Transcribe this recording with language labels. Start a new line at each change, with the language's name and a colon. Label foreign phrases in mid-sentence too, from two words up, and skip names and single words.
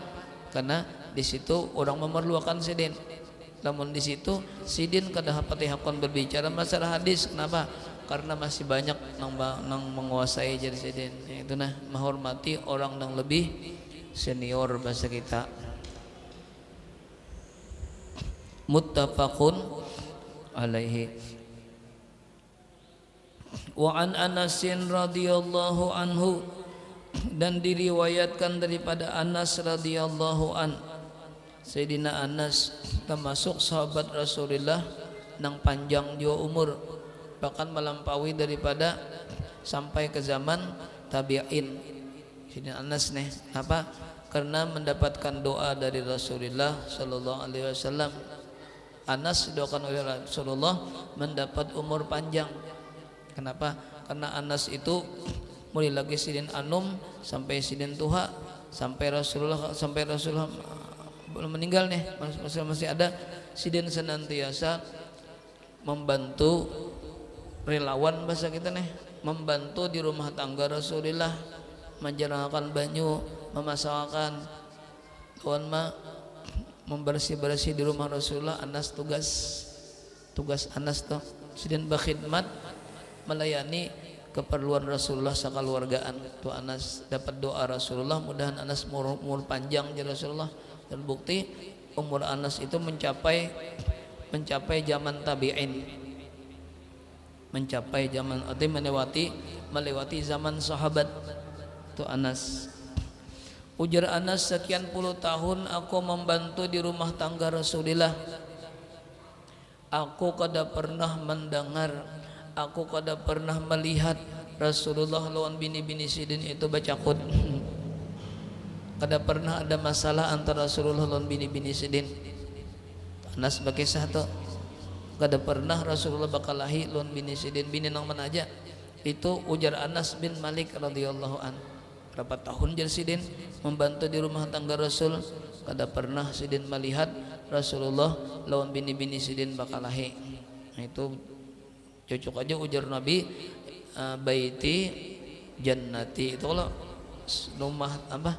Banjar: Karena di situ orang memerlukan sidin. Namun di situ sidin kada hapati hakon berbicara masalah hadis.
Indonesian: Kenapa?
Banjar: Karena masih banyak nang menguasai jadi sidin. Itu nah, menghormati orang yang lebih senior bahasa kita.
Arabic: متفق عليه. وعن أنس رضي الله عنه,
Indonesian: dan diriwayatkan daripada Anas
Arabic: رضي الله عن.
Banjar: Sayyidina Anas termasuk sahabat Rasulullah nang panjang jua umur, bahkan melampaui daripada sampai ke zaman tabi'in. Sayyidina Anas nih apa? Karena mendapatkan doa dari Rasulullah
Arabic: صلى الله عليه وسلم.
Indonesian: Anas didoakan oleh Rasulullah mendapat umur panjang. Kenapa?
Banjar: Karena Anas itu mulai lagi sidin anum sampai sidin tuha, sampai Rasulullah belum meninggal nih, masih ada. Sidin senantiasa membantu, relawan bahasa kita nih, membantu di rumah tangga Rasulullah, menjalankan banyu, memasakkan, membersih-bersih di rumah Rasulullah. Anas tugas Anas tuh sidin berkhidmat, melayani keperluan Rasulullah sakaluargaan. Tuh Anas dapat doa Rasulullah, mudahan Anas umur panjang ya Rasulullah.
Indonesian: Dan bukti umur Anas itu mencapai zaman tabi'in, mencapai zaman melewati zaman sahabat.
Banjar: Tuh Anas. Ujar Anas, sekian puluh tahun aku membantu di rumah tangga Rasulullah. Aku kada pernah mendengar, aku kada pernah melihat Rasulullah lawan bini-bini sidin itu bacakut. Kada pernah ada masalah antara Rasulullah lawan bini-bini sidin.
Indonesian: Anas sebagai satu.
Banjar: kada pernah Rasulullah bakalahi lawan bini sidin. Bini nang mana aja? Itu ujar Anas bin Malik
Arabic: رضي الله عن.
Banjar: Berapa tahun jadi sidin membantu di rumah tangga Rasul, kada pernah sidin melihat Rasulullah lawan bini-bini sidin bakalahi. Nah, itu cocok aja ujar Nabi,
Arabic: بيتي جنتي.
Indonesian: Itu kalau rumah apa?